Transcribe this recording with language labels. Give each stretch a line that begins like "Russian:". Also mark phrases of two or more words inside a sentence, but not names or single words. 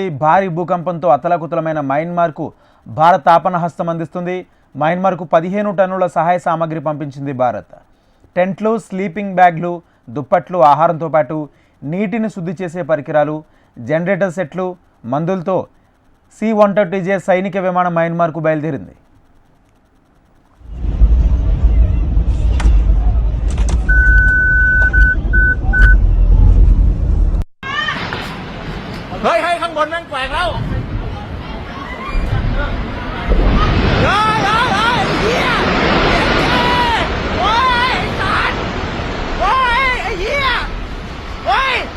Telugu: భారీ భూకంపంతో అతలాకుతలమైన మయన్మార్కు భారత్ ఆపన్నహస్తం అందిస్తుంది. మయన్మార్కు 15 టన్నుల సహాయ సామాగ్రి పంపించింది భారత్. టెంట్లు, స్లీపింగ్ బ్యాగ్లు, దుప్పట్లు, ఆహారంతో పాటు నీటిని శుద్ధి చేసే పరికరాలు, జనరేటర్ సెట్లు, మందులతో C-130J సైనిక విమానం మయన్మార్కు బయలుదేరింది.
Thai: ข้างบนแม่งแปลกแล้วเฮียโอ้ยสัตว์โอ้ยไอ้เหี้ยโอ้ย